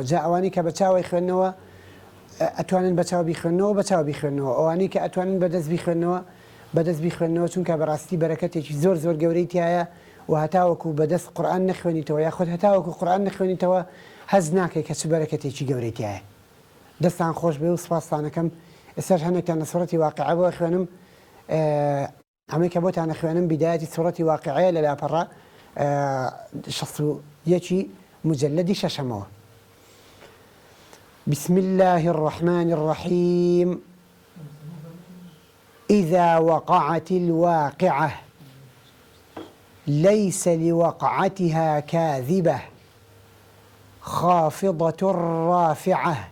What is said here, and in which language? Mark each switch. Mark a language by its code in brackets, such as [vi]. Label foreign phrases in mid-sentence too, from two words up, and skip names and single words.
[ckb] جا ئەوانی کە بە چاوی خوێندنەوە ئەتوانن بە چاو بیخوێنەوە، ئەوانی کە ئەتوانن بە دەست بیخوێنەوە بەدەست بیخوێنەوە چونکە بەڕاستی بەرەکەتێکی زۆر زۆر گەورەی تایە و هەتاوەکو بەدەست قورئان نەخوێنیتەوە یاخود هەتاوەکو قورئان نەخوێنیتەوە هەز ناکەی کە چ بەرەکەتێکی گەورەی تایە. دەستان خۆش بێ و سپاستانەکەم. ئێستاش هەندێکتان لە سوورەتی واقعە بۆ خوێنم ئەمەی کە بۆتان خوێنم بیدایەتی سوورەتی واقعەیە لە لاپەڕە 61 مجلدی شەشەمەوە. [ar] بسم الله الرحمن الرحيم إذا وقعت الواقعة ليس لوقعتها كاذبة خافضة رافعة